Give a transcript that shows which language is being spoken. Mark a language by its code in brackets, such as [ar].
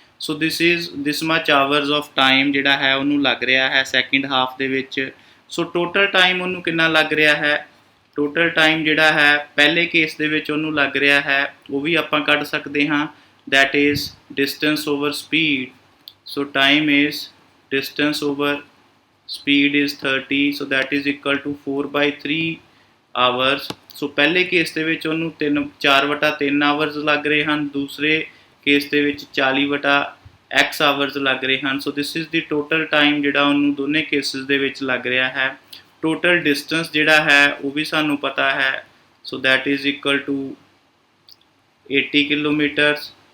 [pa] So this much hours of time ਜਿਹੜਾ ਹੈ ਉਹਨੂੰ ਲੱਗ ਰਿਹਾ ਹੈ ਸੈਕਿੰਡ ਹਾਫ ਦੇ ਵਿੱਚ। ਸੋ ਟੋਟਲ ਟਾਈਮ ਉਹਨੂੰ ਕਿੰਨਾ ਲੱਗ ਰਿਹਾ ਹੈ, ਟੋਟਲ ਟਾਈਮ ਜਿਹੜਾ ਹੈ ਪਹਿਲੇ ਕੇਸ ਦੇ ਵਿੱਚ ਉਹਨੂੰ ਲੱਗ ਰਿਹਾ ਹੈ, ਉਹ ਵੀ ਆਪਾਂ ਕੱਢ ਸਕਦੇ ਹਾਂ, that is distance over speed. [en] So time is distance over speed is 30, so that is equal to 4/3 hours। [pa] ਸੋ ਪਹਿਲੇ ਕੇਸ ਦੇ ਵਿੱਚ ਉਹਨੂੰ 4/3 ਆਵਰਸ ਲੱਗ ਰਹੇ ਹਨ, ਦੂਸਰੇ ਕੇਸ ਦੇ ਵਿੱਚ 40/x ਆਵਰਸ ਲੱਗ ਰਹੇ ਹਨ। ਸੋ this is ਦੀ total time ਜਿਹੜਾ ਉਹਨੂੰ ਦੋਨੇ ਕੇਸਿਸ ਦੇ ਵਿੱਚ ਲੱਗ ਰਿਹਾ ਹੈ। ਟੋਟਲ ਡਿਸਟੈਂਸ ਜਿਹੜਾ ਹੈ ਉਹ ਵੀ ਸਾਨੂੰ ਪਤਾ ਹੈ, so that is equal to 80 kilometres.